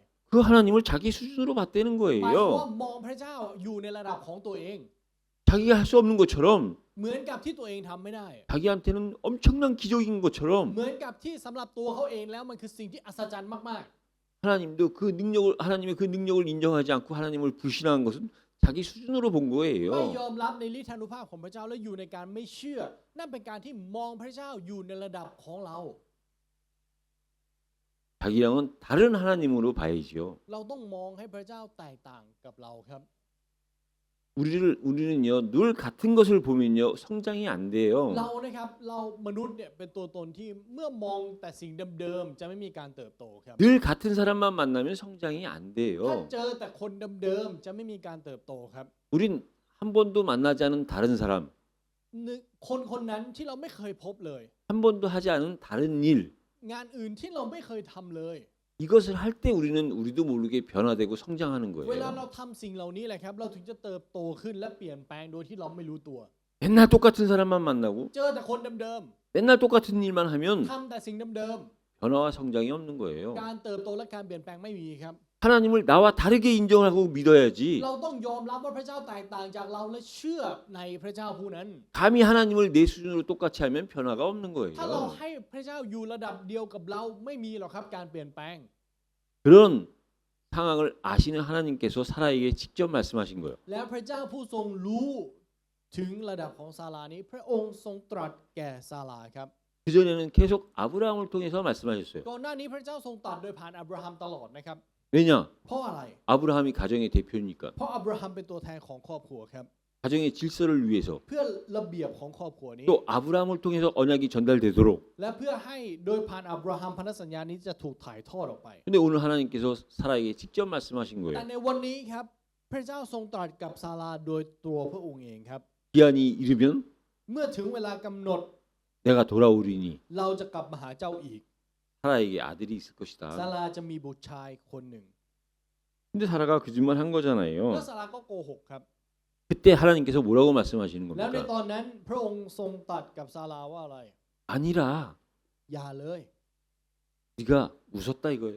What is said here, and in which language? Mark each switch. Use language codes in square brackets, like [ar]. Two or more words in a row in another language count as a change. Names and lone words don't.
[ko] 그 하나님을 자기 수준으로 봤다는 [th] หมายความว่า [ko] 거예요. [th] มองพระเจ้าอยู่ในระดับของตัวเอง [ko] 자기가 할 수 없는 것처럼 [th] เหมือนกับที่ตัวเองทำไม่ได้ [ko] 자기한테는 엄청난 기적인 것처럼 [th] เหมือนกับที่สำหรับตัวเขาเองแล้วมันคือสิ่งที่อัศจรรย์มาก [ko] 하나님도 그 능력을 하나님의 그 능력을 인정하지 않고 하나님을 불신한 것은 자기 수준으로 본 [th] ๆ ไม่ [ko] 거예요. [th] ยอมรับในฤทธานุภาพของพระเจ้าและอยู่ในการไม่เชื่อ นั่นเป็นการที่มองพระเจ้าอยู่ในระดับของเรา [ko] 자기랑은 다른 하나님으로 봐야지요. [th] เราต้องมองให้พระเจ้าแตกต่างกับเราครับ [ko] 우리는요 늘 같은 것을 보면요 성장이 안 돼요. [th] เรานะครับเรามนุษย์เนี่ยเป็นตัวตนที่เมื่อมองแต่สิ่งเดิมๆจะไม่มีการเติบโตครับ [ko] 늘 같은 사람만 만나면 성장이 안 [th] ถ้า [ko] 돼요. [th] เจอแต่คนเดิมๆจะไม่มีการเติบโตครับ [ko] 우린 한 번도 만나지 않은 다른 사람, [th] คนคนนั้นที่เราไม่เคยพบเลย [ko] 한 번도 하지 않은 다른 일, [th] งานอื่นที่เราไม่เคยทำเลย [ko] 이것을 할 때 우리는 우리도 모르게 변화되고 성장하는 [th] เวลา [ko] 거예요. [th] เราทำสิ่งเหล่านี้แหละครับเราถึงจะเติบโตขึ้นและเปลี่ยนแปลงโดยที่เราไม่รู้ตัว [ko] 맨날 똑같은 사람만 만나고 [th] เจอแต่คนเดิม [ko] 맨날 똑같은 일만 하면 [th] ๆทำแต่สิ่งเดิม [ko] 변화와 성장이 없는 거예요. [th] ๆการเติบโตและการเปลี่ยนแปลงไม่มีครับ [ko] 하나님을 나와 다르게 인정하고 믿어야지. [th] เราต้องยอมรับว่าพระเจ้าแตกต่างจากเราและเชื่อในพระเจ้าผู้นั้น [ko] 감히 하나님을 내 수준으로 똑같이 하면 변화가 없는 [th] ถ้าเรา [ko] 거예요. [th] ให้พระเจ้าอยู่ระดับเดียวกับเราไม่มีหรอกครับการเปลี่ยนแปลง [ko] 그런 상황을 아시는 하나님께서 사라에게 직접 말씀하신 거예요. [th] แล้วพระเจ้าผู้ทรงรู้ถึงระดับของซารานี้พระองค์ทรงตรัสแก่ซาราครับ [ko] 그 전에는 계속 아브라함을 통해서 말씀하셨어요. [th] ก่อนหน้านี้พระเจ้าทรงตรัสโดยผ่านอับราฮัมตลอดนะครับ [ko] 왜냐? [th] เพราะอะไร [ko] 아브라함이 가정의 대표니까. [th] เพราะอับราฮัมเป็นตัวแทนของครอบครัวครับ [ko] 가정의 질서를 위해서 [th] เพื่อระเบียบของครอบครัวนี้ [ko] 또 아브라함을 통해서 언약이 전달되도록. [th] และเพื่อให้โดยผ่านอับราฮัมพันธสัญญานี้จะถูกถ่ายทอดออกไป [ko] 근데 오늘 하나님께서 사라에게 직접 말씀하신 [th] แต่ [ko] 거예요. [th] ในวันนี้ครับพระเจ้าทรงตรัสกับซาราโดยตัวพระองค์เองครับ [ko] 기한이 이르면 [th] เมื่อถึงเวลากำหนด [ko] 내가 돌아오리니 [th] เราจะกลับมาหาเจ้าอีก [ko] 사라에게 아들이 있을 [th] ซา [ko] 것이다. [th] ราจะมีบุตรชายคนหนึ่ง [ko] 근데 사라가 거짓말 한 [th] แล้ว [ko] 거잖아요. [th] ซาราก็โกหกครับ [ko] 그때 하나님께서 뭐라고 말씀하시는 [th] แล้วใน [ko] 겁니까? [th] ตอนนั้นพระองค์ทรงตรัสกับซาราว่าอะไร [ko] 아니라 [th] อย่าเลย [ko] 네가 웃었다 이거예요.